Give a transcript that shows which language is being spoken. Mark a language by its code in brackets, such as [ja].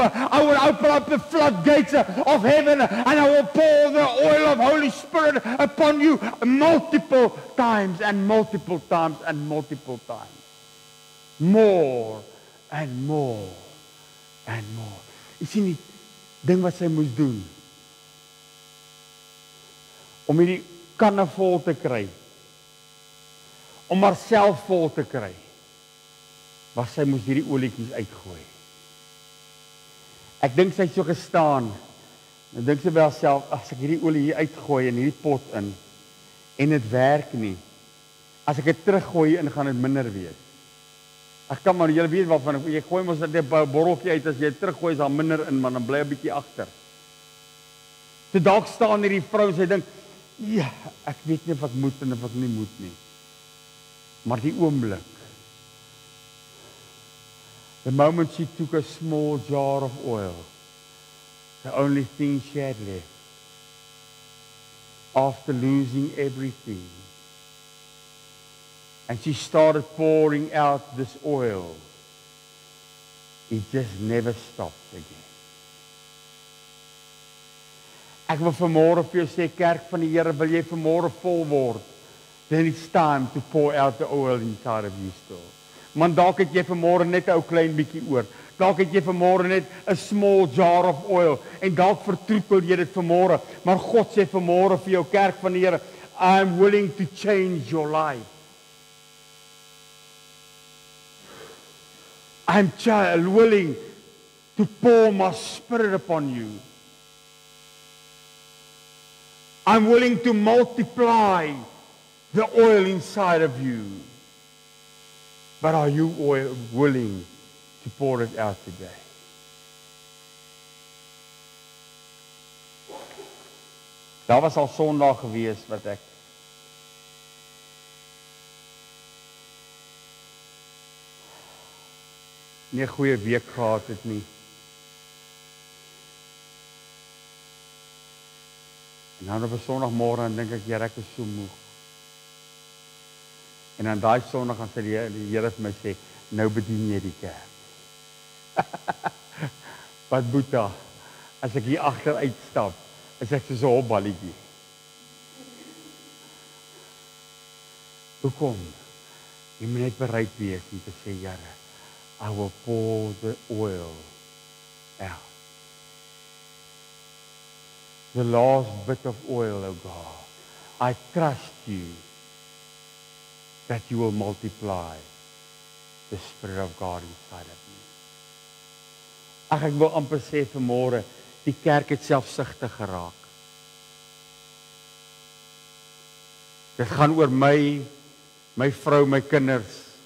[en] I will open up the floodgates of heaven and I will pour the oil of Holy Spirit upon you multiple times and multiple times and multiple times. More and more and more. [af] Jy sien die ding wat sy moes doen om hierdie kanne vol te kry, om haarself vol te kry, was sy moes hierdie olietjies uitgooi. Ek dink sy het so gestaan. Dan dink sy by haarself, as ek hierdie olie hier uitgooi in hierdie pot in en dit werk nie, as ek dit teruggooi in, gaan dit minder wees. Ek kan maar, julle weet waarvan, jy gooi mos net 'n borreltjie uit, as jy dit teruggooi is daar minder in, maar dan bly 'n bietjie agter. Toe dalk staan hierdie vrou, sy dink, ja, ek weet nie of ek moet en of ek nie moet nie. Maar die oomblik, [en] the moment she took a small jar of oil, the only thing she had left, after losing everything, And she started pouring out this oil. It just never stopped again. [af] Ek wil vanmôre vir jou sê, kerk van die Here, wil jy vanmôre vol word? [en] Then it's time to pour out the oil inside of you still. [af] Man, dalk het jy vanmôre net 'n ou klein bietjie oor. Dalk het jy vanmôre net 'n [en] small jar of oil [af] en dalk vertroetel jy dit vanmôre. Maar God sê vanmôre vir jou kerk van die Here, [en] I'm willing to change your life. I'm willing to pour my spirit upon you. I'm willing to multiply the oil inside of you. But are you willing to pour it out today? [af] Daar was al Sondag gewees wat ek nie 'n goeie week gehad het nie. En dan op 'n Sondagmôre dink ek, Here, ek is so moeg. En dan daai Sondag gaan sê die Here vir my sê, nou bedien jy die kerk. Wat Boeta, as ek hier agter uitstap, is ek soos 'n hopballetjie. Hoekom? Jy moet net bereid wees om te sê, Here, [en] I will pour the oil out. The last bit of oil, oh God. I trust you that you will multiply the Spirit of God inside of me. [af] Ek wil amper sê vanmôre, die kerk het selfsugtig geraak. Dit gaan oor my vrou, my kinders.